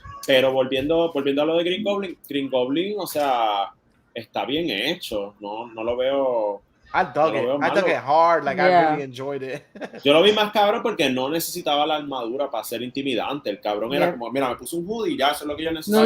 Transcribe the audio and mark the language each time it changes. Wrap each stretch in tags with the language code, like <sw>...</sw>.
<es>Pero volviendo a lo de Green Goblin, o sea, está bien hecho, no lo veo.</es> <en>I dug it hard, like I really enjoyed it.</en> <es>Yo lo vi más cabrón porque no necesitaba la armadura para ser intimidante. El cabrón era como, mira, me puse un hoodie y ya, eso es lo que yo necesitaba.</es>